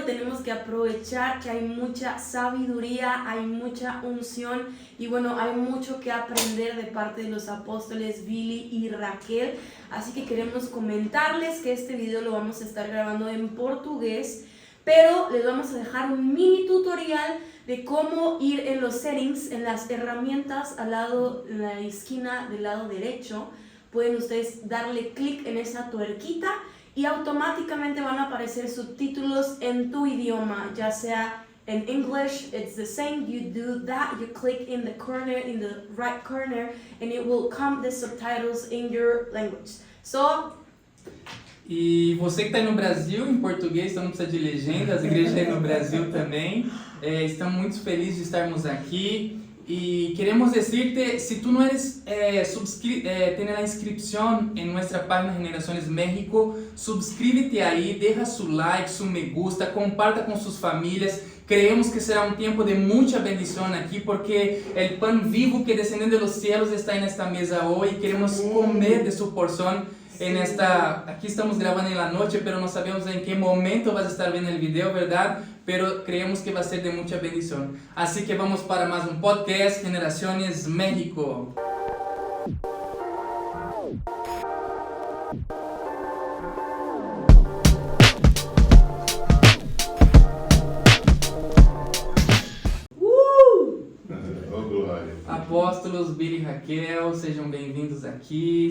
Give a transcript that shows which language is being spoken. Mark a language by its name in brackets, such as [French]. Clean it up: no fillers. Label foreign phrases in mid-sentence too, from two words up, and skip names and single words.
[Spanish] tenemos que aprovechar que hay mucha sabiduría, hay mucha unción y bueno, hay mucho que aprender de parte de los apóstoles Billy y Raquel, así que queremos comentarles que este video lo vamos a estar grabando en portugués, pero les vamos a dejar un mini tutorial de cómo ir en los settings, en las herramientas al lado, en la esquina del lado derecho. Pueden ustedes darle clic en esa tuerquita y automáticamente van a aparecer subtítulos en tu idioma, ya sea en English, [English] it's the same. You do that, you click in the corner, in the right corner, and it will come the subtitles in your language. So, [Portuguese] E você que está no Brasil, em português, então não precisa de legenda, as igrejas aí no Brasil também. Estamos muito felizes de estarmos aqui. [Spanish] Y queremos decirte, si tú no eres tienes la inscripción en nuestra página Generaciones México, suscríbete ahí, deja su like, su me gusta, comparta con sus familias. Creemos que será un tiempo de mucha bendición aquí, porque el pan vivo que descendió de los cielos está en esta mesa hoy. Queremos comer de su porción. Aquí estamos grabando en la noche, pero no sabemos en qué momento vas a estar viendo el video, ¿verdad? Pero creemos que va a ser de mucha bendición. Así que vamos para más un podcast, Generaciones México. [Portuguese] Apóstolos Billy e Raquel, sejam bem-vindos aqui.